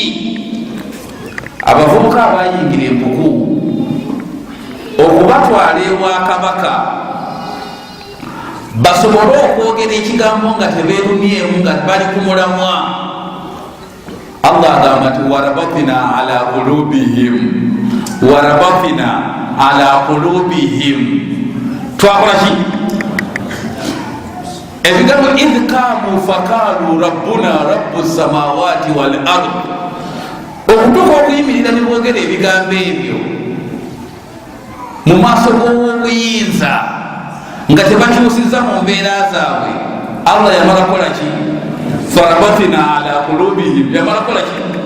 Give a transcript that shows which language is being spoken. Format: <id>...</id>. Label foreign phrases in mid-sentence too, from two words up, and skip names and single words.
<lg>abavubuka abayingira empuku okubatwala ewa kabaka basobole okwogera ekigambo nga tebeerumyemu nga bali ku mulamwa. Allah agamba nti</lg> <ar>وربطنا على قلوبهم</ar> <lg>twakola ki ebigambo</lg> <ar>إذ قاموا فقالوا ربنا رب السماوات والأرض,</ar> <lg>okutuuka okuyimirira ne boogera ebigambo ebyo mu maaso g'owobuyinza nga tebakyusiza mu mbeera zaabwe. Allah yamala kola ki?</lg> <ar>فربطنا على قلوبهم,</ar> <lg>yamala kola ki?</lg>